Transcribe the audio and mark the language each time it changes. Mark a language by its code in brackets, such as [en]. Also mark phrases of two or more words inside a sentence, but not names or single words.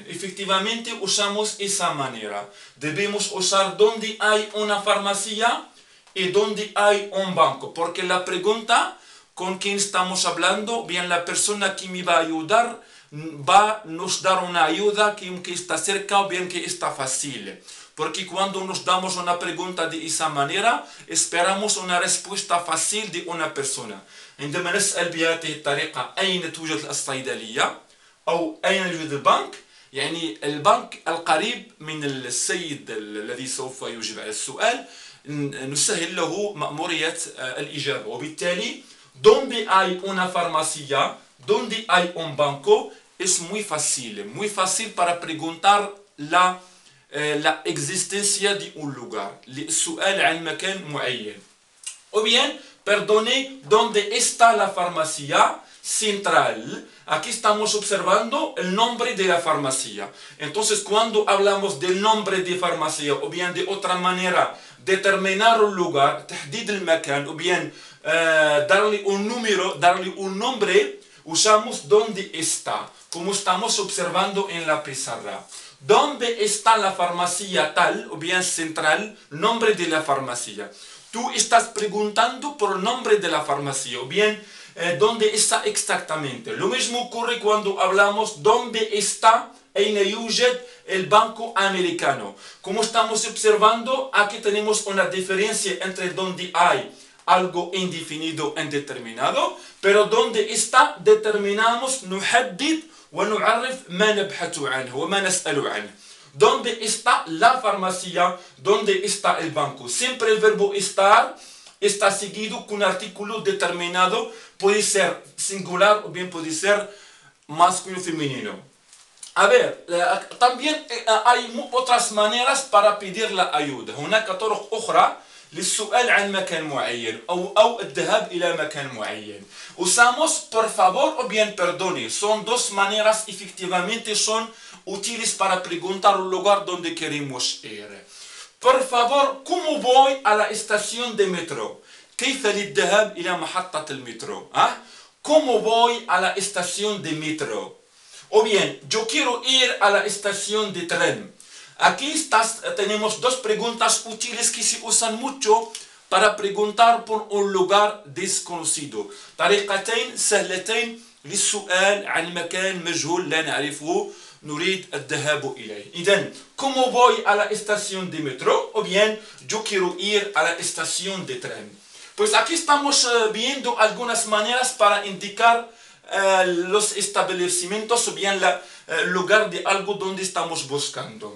[es] Efectivamente usamos esa manera. Debemos usar donde hay una farmacia y donde hay un banco, porque la pregunta con quien estamos hablando, bien la persona que me va a ayudar va a nos dar una ayuda que está cerca o bien que está fácil. Porque cuando nos damos una pregunta de esa manera, esperamos una respuesta fácil de una persona. [ar] عندما نسأل بهذه الطريقة أين توجد الصيدلية أو أين يوجد البنك، يعني البنك القريب من السيد الذي سوف يجيب على السؤال نسهل له مأمورية الإجابة. [es] وبالتالي donde hay una farmacia, donde hay un banco, es muy fácil para preguntar la existencia de un lugar. [ar] السؤال عن مكان معين. [es] O bien, perdone, ¿dónde está la farmacia? central. Aquí estamos observando el nombre de la farmacia. Entonces, cuando hablamos del nombre de farmacia, o bien de otra manera, determinar un lugar, [ar] تحديد المكان, [es] o bien darle un número, darle un nombre, usamos dónde está, como estamos observando en la pizarra. ¿Dónde está la farmacia tal, o bien central, nombre de la farmacia? Tú estás preguntando por el nombre de la farmacia, o bien dónde está exactamente. Lo mismo ocurre cuando hablamos dónde está [ar] أين يوجد [es] el banco americano. Como estamos observando, aquí tenemos una diferencia entre donde hay algo indefinido e indeterminado, pero donde está determinamos [ar] نحدد ونعرف ما نبحث عنه وما نسأل عنه. [es] ¿Dónde está la farmacia? ¿Dónde está el banco? Siempre el verbo estar está seguido con un artículo determinado, puede ser singular o bien puede ser masculino o femenino. A ver, también hay otras maneras para pedir la ayuda. [ar] هناك طرق أخرى للسؤال عن مكان معين أو الذهاب إلى مكان معين. [es] Usamos por favor o bien perdone. Son dos maneras efectivamente son útiles para preguntar un lugar donde queremos ir. Por favor, ¿cómo voy a la estación de metro? [ar] كيف للذهاب إلى محطة المترو؟ [es] ¿Cómo voy a la estación de metro? O bien, yo quiero ir a la estación de tren. Aquí tenemos dos preguntas útiles que se usan mucho para preguntar por un lugar desconocido. [ar] طريقتين سهلتين للسؤال عن مكان مجهول لا نعرفه نريد الذهاب إليه. إذن, [es] ¿cómo voy a la estación de metro? O bien, yo quiero ir a la estación de tren. Pues aquí estamos viendo algunas maneras para indicar los establecimientos o bien el lugar de algo donde estamos buscando.